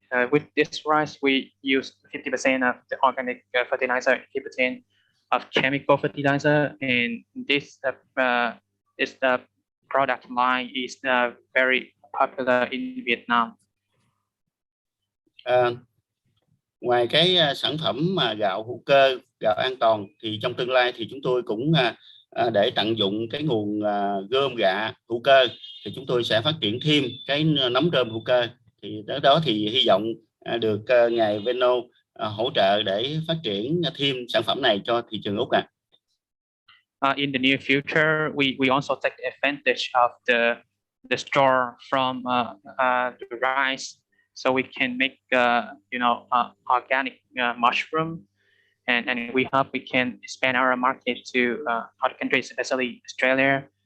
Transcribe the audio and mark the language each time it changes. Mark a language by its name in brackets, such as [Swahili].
[English] With this rice, we use 50% of the organic fertilizer, 50% of chemical fertilizer, and this the product line is very popular in Vietnam. [Vietnamese] Ngoài cái sản phẩm mà gạo hữu cơ, gạo an toàn thì trong tương lai thì chúng tôi cũng để tận dụng cái nguồn gom gạ hữu cơ thì chúng tôi sẽ phát triển thêm cái nấm rơm hữu cơ. Thì đó thì hy vọng được ngài Veno hỗ trợ để phát triển thêm sản phẩm này cho thị trường Úc. [English] In the near future, we also take advantage of the store from the rice, so we can make organic mushroom, and we hope we can expand our market to other countries, especially Australia.